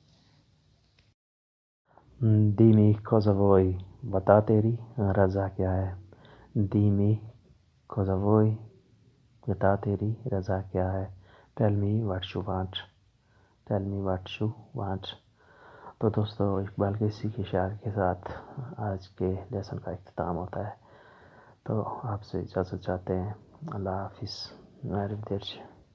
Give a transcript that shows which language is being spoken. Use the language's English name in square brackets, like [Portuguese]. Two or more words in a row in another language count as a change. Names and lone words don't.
[Italian] dimmi cosa vuoi، [Urdu] بتا تیری رضا کیا ہے. [Italian] dimmi cosa vuoi، [Urdu] بتا تیری رضا کیا ہے. [English] tell me what you want، tell me what you want. [Urdu] تو دوستو، اقبال کے اسی کے شعر کے ساتھ آج کے لیسن کا اختتام ہوتا ہے. تو آپ سے اجازت چاہتے ہیں. اللہ حافظ. عارف درج.